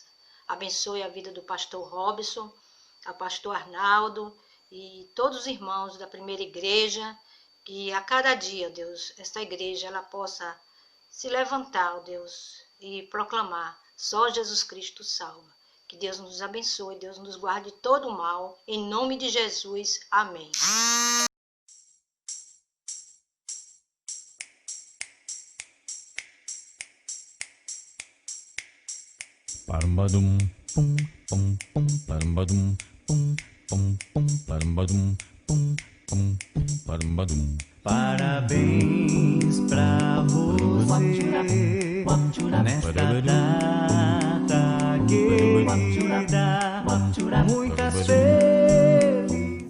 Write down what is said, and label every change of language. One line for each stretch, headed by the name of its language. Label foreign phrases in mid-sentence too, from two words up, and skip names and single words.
Portuguese: Abençoe a vida do pastor Robson, a pastor Arnaldo e todos os irmãos da primeira igreja, que a cada dia, Deus, esta igreja ela possa se levantar, ó Deus, e proclamar: só Jesus Cristo salva. Que Deus nos abençoe, Deus nos guarde de todo o mal. Em nome de Jesus, amém. Parambadum, pum, pum, pum, parambadum, pum, pum, pum, parambadum, pum, pum, pum, parambadum. Parabéns pra você nesta data querida, muitas vezes.